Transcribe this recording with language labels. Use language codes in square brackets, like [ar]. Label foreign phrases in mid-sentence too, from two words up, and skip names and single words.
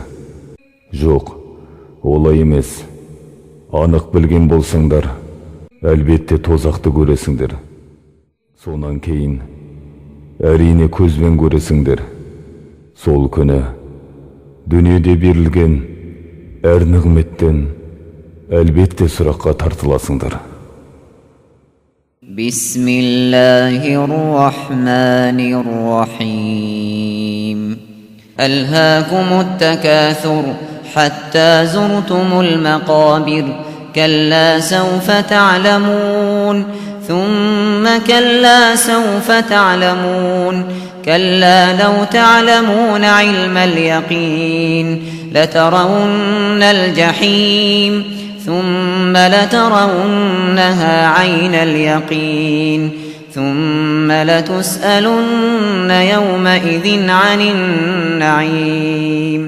[kk] Жоқ, олай емес, анық білген болсаңдар, әлбетте тозақты көресіңдер. Сонан кейін, әрине көзбен көресіңдер. Сол күні, дүниеде берілген әр нығметтен әлбетте сұраққа тартыласыңдар. [ar] بسم الله الرحمن الرحيم. ألهاكم التكاثر حتى زرتم المقابر كلا سوف تعلمون ثم كلا سوف تعلمون كلا لو تعلمون علم اليقين لترون الجحيم ثم لترونها عين اليقين ثم لتسألن يومئذ عن النعيم